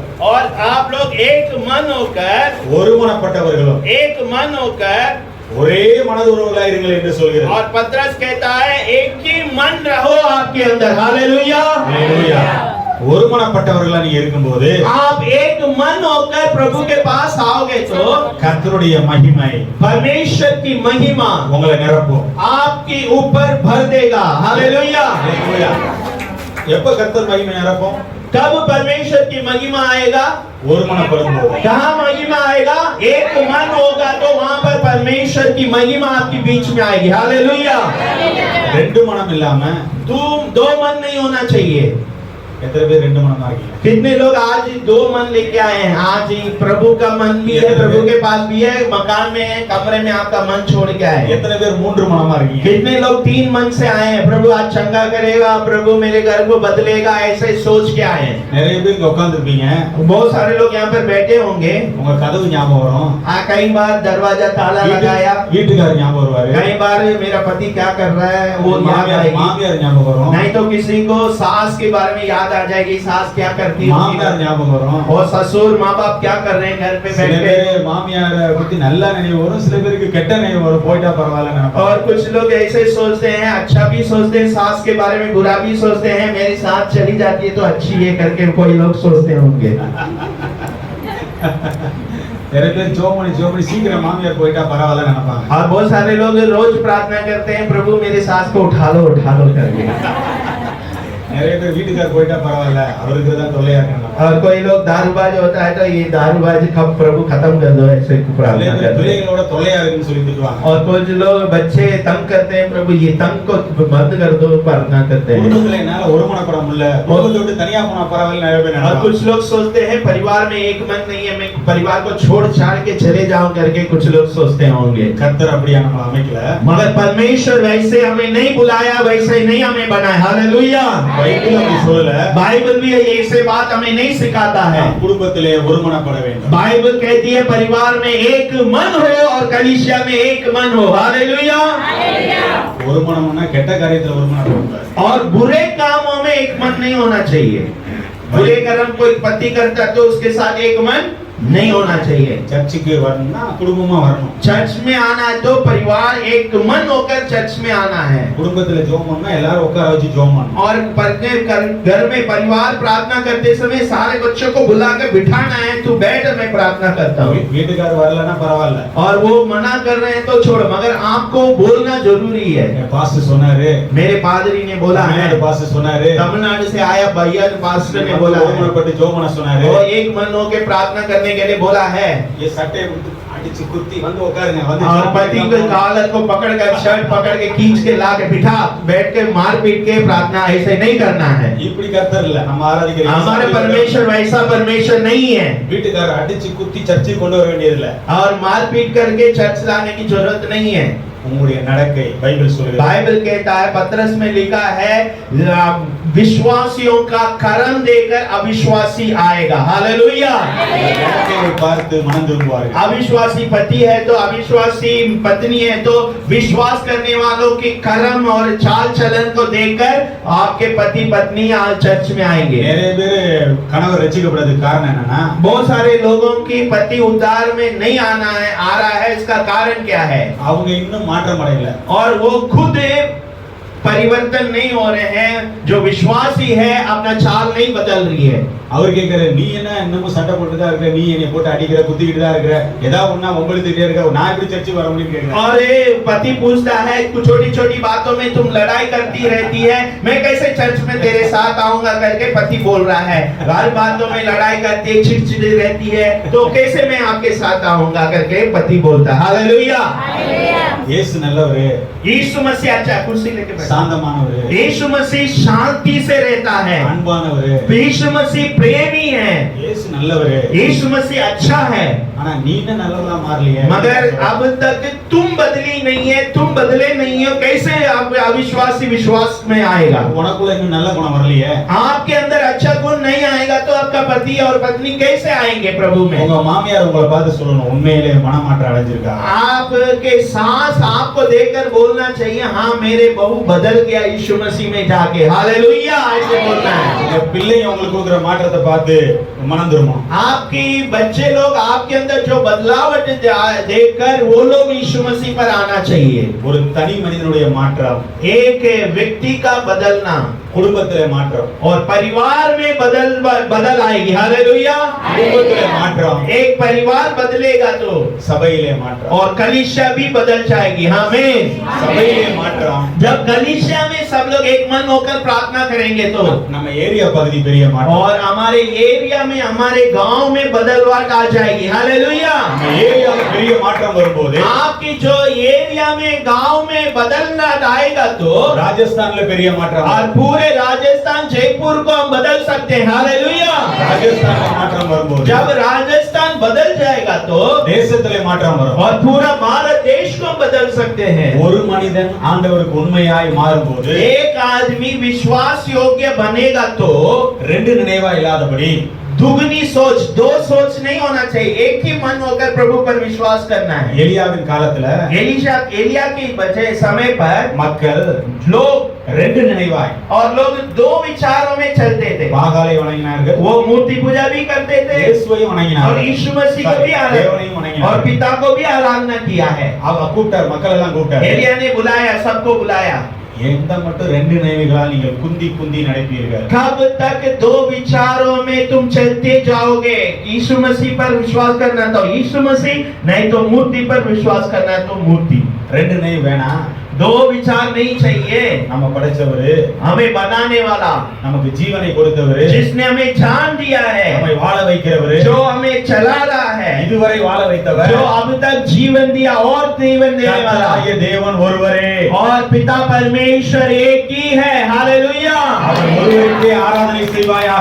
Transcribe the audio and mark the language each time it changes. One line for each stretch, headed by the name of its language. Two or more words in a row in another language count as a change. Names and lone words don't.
Hindi: और आप लोग एक मन होकर
Tamil: ஒரே மனதுறவுகளா இருங்கள் என்று சொல்கிறது.
Hindi: और पत्रस कहता है एक ही मन रहो आपके अंदर। हालेलुया।
Tamil: ஹalleluya. ஒருமனப்பட்டவர்களா நீங்க இருக்கும்போது
Hindi: आप एक मन होकर प्रभु के पास आओगे तो
Tamil: கர்த்தருடைய மகிமை
Hindi: परमेश्वर की महिमा
Tamil: உங்களை நிரப்பும்.
Hindi: आपके ऊपर भर देगा। हालेलुया।
Tamil: ஹalleluya. எப்ப கர்த்தர் மகிமை நிரப்பும்?
Hindi: कब परमेश्वर की महिमा आएगा?
Tamil: ஒருமனப்படும்போது.
Hindi: कहाँ महिमा आएगा? एक मन होगा तो वहाँ पर परमेश्वर की महिमा आपके बीच में आएगी। हालेलुया।
Tamil: ரெண்டு மனம் இல்லாம
Hindi: दो मन नहीं होना चाहिए।
Tamil: எத்தனை பேர் ரெண்டு மனமா இருக்கீங்க?
Hindi: कितने लोग आज 2 मन लेके आए हैं? आज ही प्रभु का मन भी है, प्रभु के पास भी है, मकान में है, कमरे में आपका मन छोड़ के आए।
Tamil: எத்தனை பேர் மூன்று மனமா இருக்கீங்க?
Hindi: कितने लोग 3 मन से आए हैं? प्रभु आज चंगा करेगा, प्रभु मेरे घर को बदलेगा, ऐसे सोच के आए हैं।
Tamil: நிறைய பேர் இங்க உட்கார்ந்திருப்பீங்க.
Hindi: बहुत सारे लोग यहाँ पर बैठे होंगे।
Tamil: உங்க கதவு ஞாபகம் வரும்.
Hindi: कई बार दरवाजा ताला लगाया,
Tamil: வீட்டுக்காரர் ஞாபகம் வருவாரு.
Hindi: कई बार मेरा पति क्या कर रहा है वो याद आएगी,
Tamil: மாமியார் ஞாபகம் வரும்.
Hindi: नहीं तो किसी को सास के बारे में याद याद आ जाएगी सास क्या करती होगी
Tamil: மாமியார் ஞாபகம் வரும்.
Hindi: और ससुर माँ बाप क्या कर रहे हैं घर पे
Tamil: சில
Hindi: बैठ के
Tamil: பேர் மாமியாரை பத்தி நல்ல நினைவு வரும், சில பேருக்கு கெட்ட நினைவு வரும். போயிட்டா பரவாயில்ல நினைப்பாங்க.
Hindi: और कुछ लोग ऐसे सोचते हैं, अच्छा भी सोचते हैं, सास के बारे में बुरा भी सोचते हैं, मेरी सास चली जाती है तो अच्छी है करके कोई लोग सोचते होंगे।
Tamil: நிறைய பேர் ஜோமணி சீக்கிரம் மாமியார் போயிட்டா பரவாயில்ல நினைப்பாங்க.
Hindi: और बहुत सारे लोग रोज प्रार्थना करते हैं, प्रभु मेरी सास को उठा लो करके।
Tamil: நிறைய பேர் வீட்டுக்கார் போயிட்டா பரவாயில்ல, அவருக்கு தான் தொல்லையா இருக்காங்க.
Hindi: और कोई लोग दारूबाज होता है तो ये दारूबाज कब प्रभु खत्म कर दो ऐसे प्रार्थना करते हैं।
Tamil: பிள்ளைகளோட தொல்லையா இருக்குன்னு சொல்லி திட்டுவாங்க.
Hindi: और कुछ लोग बच्चे तंग करते हैं, प्रभु ये तंग को बंद कर दो प्रार्थना करते हैं।
Tamil: குடும்பத்துல என்னால ஒருமனப்பட முடியல, குடும்பத்தை விட்டு தனியா போனா பரவாயில்ல நிறைய பேர்
Hindi: और
Tamil: நினைப்பாங்க.
Hindi: कुछ लोग सोचते हैं परिवार में एक मन नहीं है, मैं परिवार को छोड़ छाड़ के चले जाऊं करके कुछ लोग सोचते होंगे।
Tamil: கர்த்தர் அப்படியா நம்மள அமைக்கல.
Hindi: मगर परमेश्वर वैसे हमें नहीं बुलाया, वैसे नहीं हमें बनाया। हालेलुया।
Tamil: பைபிள் அப்படி சொல்லல.
Hindi: बाइबल भी ऐसे बात हमें नहीं सिखाता है।
Tamil: குடும்பத்திலே ஒருமனப்பட வேண்டும்.
Hindi: बाइबल कहती है परिवार में एक मन हो और कलीसिया में एक मन हो। हालेलुया।
Tamil: ஒருமனம்னா கெட்ட காரியத்துல ஒருமனப்படக்கூடாது.
Hindi: और बुरे कामों में एक मन नहीं होना चाहिए। बुरे कर्म कोई पति करता तो उसके साथ एक मन नहीं होना चाहिए।
Tamil: சர்ச்சுக்கு வரணும்னா குடும்பமா வரணும்.
Hindi: चर्च में आना है तो परिवार एक मन होकर चर्च में आना है।
Tamil: குடும்பத்துல ஜெபம் பண்ணா எல்லாரும் உட்கார வச்சு ஜெபம் பண்ணணும்.
Hindi: और घर में परिवार प्रार्थना करते समय सारे बच्चों को बुलाकर बिठाना है, तू बैठ मैं प्रार्थना करता हूँ।
Tamil: வீட்டுக்கார வரலனா பரவாயில்ல.
Hindi: और वो मना कर रहे हैं तो छोड़, मगर आपको बोलना जरूरी है।
Tamil: பாஸ்டர் சொன்னாரு,
Hindi: मेरे पादरी ने बोला है,
Tamil: பாஸ்டர் சொன்னாரு,
Hindi: तमिलनाडु से आया भैया पास्टर ने बोला है,
Tamil: ஒருமனப்பட்டு ஜெபம் பண்ண சொன்னாரு,
Hindi: वो एक मन होकर प्रार्थना करने के लिए बोला है।
Tamil: ये சட்டை அடிச்சு குத்தி வந்து உட்காருங்க, வந்து
Hindi: और पति के कॉलर को पकड़कर शर्ट पकड़ के खींच के ला के बिठा, बैठ के मार पीट के प्रार्थना ऐसे नहीं करना है।
Tamil: இப்படி கர்த்தர் இல்ல நம்ம ஆராதிக்கிற
Hindi: हमारे परमेश्वर वैसा परमेश्वर नहीं है।
Tamil: வீட்டுக்கார அடிச்சு குத்தி சர்ச்சுக்கு கொண்டு வர வேண்டியது இல்ல,
Hindi: और मार पीट करके चर्च लाने की जरूरत नहीं है।
Tamil: உங்களுடைய நடக்கை பைபிள் சொல்லுது.
Hindi: बाइबल कहता है, पतरस में लिखा है, विश्वासियों का कर्म देकर अविश्वासी आएगा। हालेलुया।
Tamil: நடக்கையை பார்த்து மனம் திரும்புவார்கள்.
Hindi: अविश्वासी पति है तो अविश्वासी पत्नी है तो विश्वास करने वालों के कर्म और चाल चलन को देखकर आपके पति पत्नी चर्च में आएंगे।
Tamil: நிறைய பேர் கணவர் ரட்சிக்கப்படுறதுக்கு காரணம் என்னன்னா,
Hindi: बहुत सारे लोगों की पति उद्धार में नहीं आना है, आ रहा है, इसका कारण क्या है?
Tamil: அவங்க இன்னும் மாற்றம் அடையல.
Hindi: और वो खुद परिवर्तन नहीं हो रहे हैं। जो विश्वासी है अपना चाल नहीं बदल रही है।
Tamil: அவர் கேக்குற, நீ என்ன இன்னமும் சண்டை போட்டுட்டு தான் இருக்க, நீ என்னை போட்டு அடிக்கிற குத்திக்கிட்டு தான் இருக்கிற, ஏதாவது ஒண்ணா ஒம்பளுத்துட்டே இருக்க, நான் எப்படி சர்ச்சுக்கு வர முடியும்னு கேக்குறேன்.
Hindi: और ये पति पूछता है, कुछ छोटी छोटी बातों में तुम लड़ाई करती रहती है, मैं कैसे चर्च में तेरे साथ आऊंगा करके पति बोल रहा है। हर बातों में लड़ाई करती है, चिड़चिड़ी रहती है, तो कैसे मैं आपके साथ आऊंगा करके पति बोलता है। हालेलुया।
Tamil: இயேசு நல்லவரு,
Hindi: यीशु मसीह अच्छा कुर्सी लेके बैठा।
Tamil: சாந்தமானவரு,
Hindi: यीशु मसीह शांति से रहता है।
Tamil: அன்பானவரு,
Hindi: यीशु मसीह प्रेमी है।
Tamil: இயேசு நல்லவரு.
Hindi: यीशु मसीह अच्छा है।
Tamil: ஆனா நீ என்ன நல்லவரா மாறலையே.
Hindi: मगर अब तक तुम बदली नहीं है, तुम बदले नहीं हो, कैसे आप अविश्वासी विश्वास में आएगा?
Tamil: உனக்குள்ள இன்னும் நல்ல குணம் வரலையே.
Hindi: आपके अंदर अच्छा गुण नहीं आएगा तो आपका पति और पत्नी कैसे आएंगे प्रभु में?
Tamil: உங்க மாமியார் உங்களை பார்த்து சொல்லணும், உண்மையிலே மனமாற்றம் அடைஞ்சிருக்கா.
Hindi: आपके सास आपको देखकर बोलना चाहिए, हाँ मेरे बहू बदल गया यीशु मसीह में जाके। हालेलुया ऐसे बोलना है।
Tamil: உங்க பிள்ளைங்க உங்களுக்கு கொடுக்குற மாற்றத்தை பார்த்து மனம் திரும்பும்.
Hindi: आपकी बच्चे लोग आपके अंदर जो बदलावट देखकर वो लोग यीशु मसीह पर आना चाहिए।
Tamil: ஒரு தனி மனிதனுடைய மாற்றம்,
Hindi: एक व्यक्ति का बदलना
Tamil: குடும்பத்திலே மாற்றம்,
Hindi: और परिवार में बदल आएगी। हालेलुया।
Tamil: குடும்பத்திலே மாற்றம்,
Hindi: एक परिवार बदलेगा तो
Tamil: சபையிலே மாற்றம்,
Hindi: और कलीसिया भी बदल जाएगी। आमीन।
Tamil: சபையிலே மாற்றம்,
Hindi: जब कलीसिया में सब लोग एक मन होकर प्रार्थना करेंगे तो,
Tamil: நம்ம ஏரியா பகுதி பெரிய மாற்றம்,
Hindi: और हमारे एरिया में हमारे गांव में बदलवाट आ जाएगी। हालेलुया।
Tamil: நம்ம ஏரியால பெரிய மாற்றம் வரும்போது
Hindi: आपकी जो एरिया में गांव में बदलना आएगा तो
Tamil: ராஜஸ்தான்ல பெரிய மாற்றம்,
Hindi: और पूरे राजस्थान जयपुर को हम बदल सकते हैं। हालेलुया।
Tamil: ராஜஸ்தான்ல மாற்றம் வரும்போது
Hindi: जब राजस्थान बदल जाएगा तो
Tamil: தேசத்திலே மாற்றம் வரும்.
Hindi: और पूरा भारत देश को हम बदल सकते हैं।
Tamil: ஒரு மனிதன் ஆண்டவருக்கு உண்மையாய் மாறும்போது
Hindi: एक आदमी विश्वास योग्य बनेगा तो
Tamil: ரெண்டு நினைவா இல்லாதபடி
Hindi: दुगनी सोच, दो सोच नहीं होना चाहिए, एक ही मन होकर प्रभु पर विश्वास करना है।
Tamil: எலியாவின் காலத்துல
Hindi: एलिया के बचे समय पर
Tamil: மக்கள்
Hindi: लोग
Tamil: ரெண்டு நினைவாய்
Hindi: और लोग दो विचारों में चलते थे।
Tamil: பாகாலை வணங்கினார்கள்,
Hindi: वो मूर्ति पूजा भी करते थे
Tamil: இயேசுவையும்
Hindi: और
Tamil: வணங்கினார்கள்,
Hindi: यीशु मसीह को भी
Tamil: தேவனையும்
Hindi: और
Tamil: வணங்கினார்கள்.
Hindi: पिता को भी आराधना किया है।
Tamil: அவ கூப்பிட்டார், மக்கள் எல்லாம் கூப்பிட்டார்.
Hindi: एलिया ने बुलाया, सबको बुलाया।
Tamil: எந்த மட்டும் ரெண்டு நினைவுகளால் நீங்கள் குந்தி குந்தி நடப்பீர்கள்?
Hindi: कब तक दो विचारों में तुम चलते जाओगे? यीशु मसीह पर विश्वास करना तो यीशु मसीह, नहीं तो मूर्ति पर विश्वास करना तो मूर्ति।
Tamil: ரெண்டு நினைவு வேணாம்.
Hindi: दो विचार नहीं चाहिए।
Tamil: நம்ம படைச்சவரு,
Hindi: हमें बनाने वाला,
Tamil: நமக்கு ஜீவனை கொடுத்தவரு,
Hindi: जिसने हमें जान दिया है,
Tamil: நம்மை வாழ வைக்கிறவரு,
Hindi: जो हमें चला रहा है,
Tamil: இதுவரை வாழ வைத்தவர்,
Hindi: जो अब तक जीवन दिया और जीवन देने वाला,
Tamil: கர்த்தராகிய தேவன் ஒருவரே.
Hindi: और पिता परमेश्वर एक ही है। हालेलुया।
Tamil: அவர் ஒருவருக்கே ஆராதனை செய்வாயாக.